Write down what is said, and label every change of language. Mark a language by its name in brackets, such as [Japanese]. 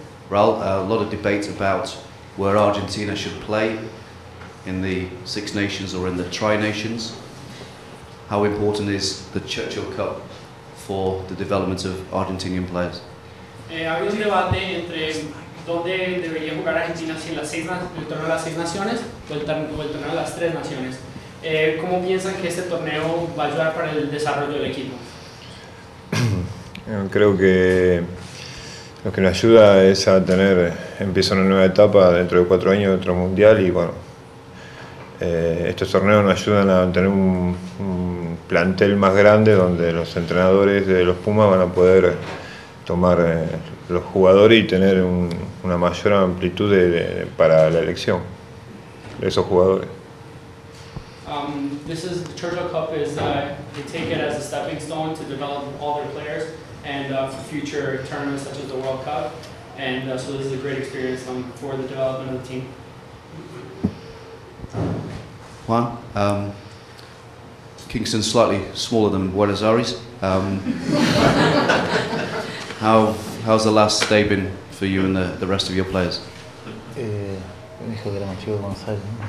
[English] Raul, a lot of debate about where Argentina should play in the Six Nations or in the Tri-Nations. How important is the Churchill Cup for the development of Argentinian players? [Spanish] Había un debate entre dónde debería jugar Argentina, si en el torneo de las 6 naciones o el torneo de las 3 naciones. ¿Cómo piensan que este torneo va a ayudar para el desarrollo del equipo? Creo que lo que nos ayuda es a empieza una nueva etapa dentro de 4 años, otro mundial, y bueno, estos torneos nos ayudan a tener un plantel más grande donde los entrenadores de los Pumas van a poder tomar los jugadores y tener una mayor amplitud para la elección. esos jugadores. [English] This is the Churchill Cup. Is they take it as a stepping stone to develop all their players and for future tournaments such as the World Cup. And so this is a great experience for the development of the team. Juan, Kingston's slightly smaller than Buenos Aires. How's the last day been for you and the rest of your players? [Spanish] Me dijo que era más chico que Buenos Aires.